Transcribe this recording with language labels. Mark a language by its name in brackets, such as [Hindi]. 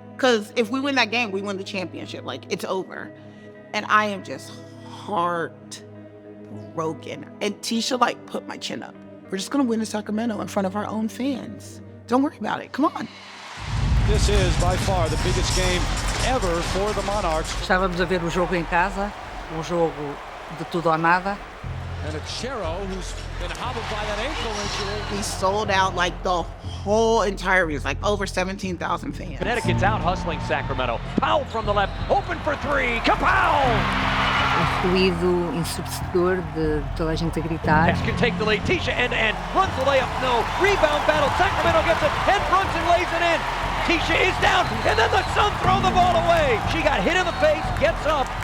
[English] Because if we win that game, we win the championship. Like, it's over. And I am just heartbroken. And Tisha like put my chin up. We're just gonna win in Sacramento in front of our own fans. Don't worry about it. Come on. This is by far the biggest game ever for the Monarchs. [Portuguese] Estávamos a ver o jogo em casa, um jogo de tudo ou nada. [English] And it's Shero who's been hobbled by that ankle injury. We sold out like the whole entire arena, like over 17,000 fans. Connecticut's out hustling Sacramento. Powell from the left, open for three. Kapow! [Portuguese] O ruído ensurdecedor de toda a gente a gritar. [English] Next can take the lead. Tisha end-to-end, runs the layup, no. Rebound battle, Sacramento gets it, and Brunson lays it in. Tisha is down, and then the Suns throw the ball away. She got hit in the face, gets up.